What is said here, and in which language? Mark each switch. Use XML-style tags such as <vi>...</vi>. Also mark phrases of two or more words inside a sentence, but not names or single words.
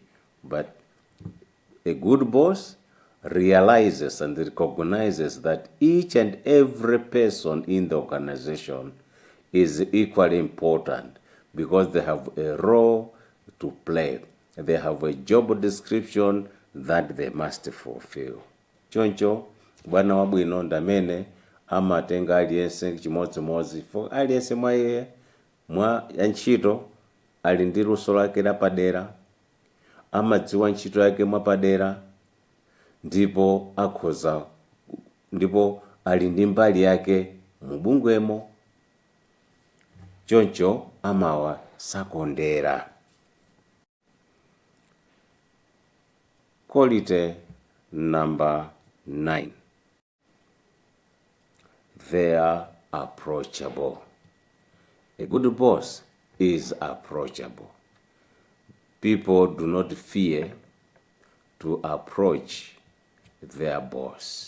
<en>But a good boss realizes and recognizes that each and every person in the organization is equally important because they have a role to play. They have a job description that they must fulfill.</en> <ny>Choncho bwana wabwino ndamene amatenga aliyense chimodzimodzi, for aliyense mwa iye mwa ntchito ali ndi luso lake lapadera, amadziwa ntchito yake mwapadera, ndipo akhoza, ndipo ali ndi mbali yake mubungwemo. Choncho amawa sakondera.</ny> <en>Quality number 9. They are approachable. A good boss is approachable. People do not fear to approach their boss.</en>